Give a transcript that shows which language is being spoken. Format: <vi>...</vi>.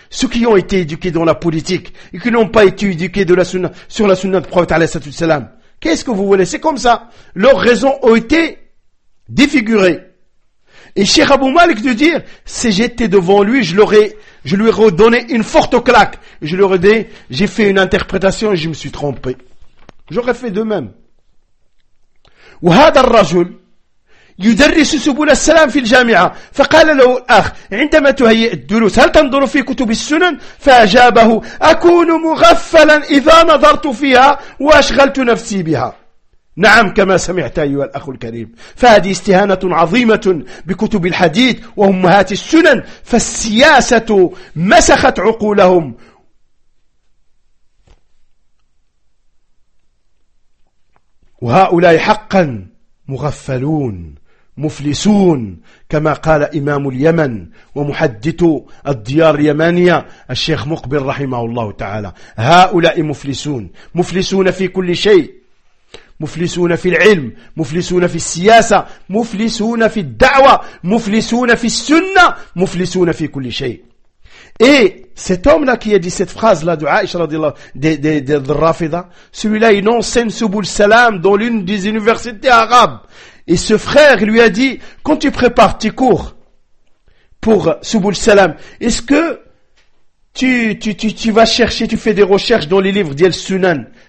<fr>Ceux qui ont été éduqués dans la politique et qui n'ont pas été éduqués de la sunna, sur la sunna du prophète alayhi salatu wasalam, qu'est-ce que vous voulez? C'est comme ça. Leurs raisons ont été défigurées. Et Cheikh Abou Malik de dire, si j'étais devant lui, je lui aurais donné une forte claque. Je lui aurais dit, j'ai fait une interprétation et je me suis trompé. J'aurais fait de même.</fr> <ar>Ou هذا الرجل يدرس سبل السلام في الجامعة، فقال له الأخ: عندما تهيئ الدروس هل تنظر في كتب السنن؟ فأجابه: أكون مغفلا إذا نظرت فيها وأشغلت نفسي بها. نعم كما سمعت أيها الأخ الكريم، فهذه استهانة عظيمة بكتب الحديث وأمهات السنن، فالسياسة مسخت عقولهم. وهؤلاء حقا مغفلون مفلسون، كما قال إمام اليمن ومحدث الديار اليمانية الشيخ مقبل رحمه الله تعالى: هؤلاء مفلسون، مفلسون في كل شيء، مفلسون في العلم، مفلسون في السياسة، مفلسون في الدعوة، مفلسون في السنة، مفلسون في كل شيء.</ar> <fr>Et cet homme-là qui a dit cette phrase-là de Aïcha de Rafida, celui-là il enseigne Subul Salam dans l'une des universités arabes. Et ce frère lui a dit: quand tu prépares tes cours pour Subul Salam, est-ce que tu vas chercher, tu fais des recherches dans les livres d'Yel Sunan?</fr>